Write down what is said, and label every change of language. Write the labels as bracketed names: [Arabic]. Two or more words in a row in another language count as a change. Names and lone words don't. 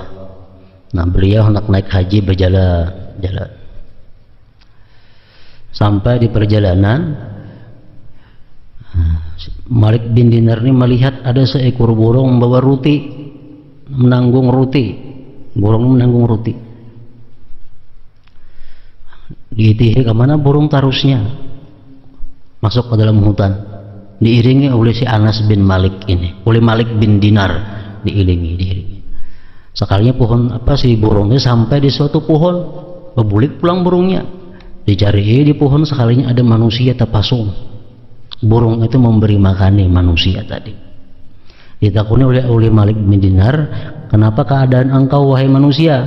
[Indonesian] Nah, beliau hendak naik haji berjalan. Sampai di perjalanan, Malik bin Dinar ini melihat ada seekor burung membawa roti, menanggung roti. Burung menanggung roti. Diitihi kemana burung tarusnya, masuk ke dalam hutan, diiringi oleh si Anas bin Malik ini, oleh Malik bin Dinar, diiringi. Sekalinya pohon si burungnya sampai di suatu pohon, bebulik pulang burungnya, dicari di pohon, sekalinya ada manusia terpasung. Burung itu memberi makani manusia tadi. Ditakuni oleh Malik bin Dinar, kenapa keadaan engkau wahai manusia?